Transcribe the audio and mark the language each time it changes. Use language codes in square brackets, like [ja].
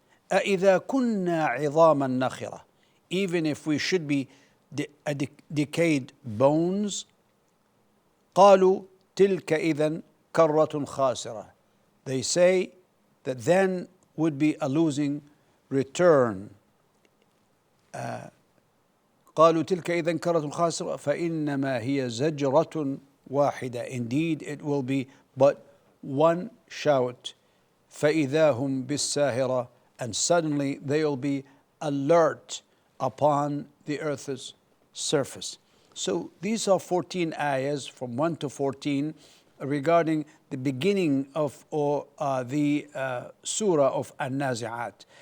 [ar] أَإِذَا كُنَّا عِظَامًا نَخِرَةً, [en] even if we should be decayed bones. [ar] قالوا تلك إذن كرة خاسرة, [en] they say that then would be a losing return. [ar] قالوا تلك إذن كرة خاسرة فإنما هي زجرة واحدة, [en] indeed it will be but one shout. [ar] فإذا هم بالساهرة, [en] and suddenly they will be alert upon the earth's surface. So these are 14 ayahs from 1 to 14 regarding the beginning of the surah of An-Nazi'at.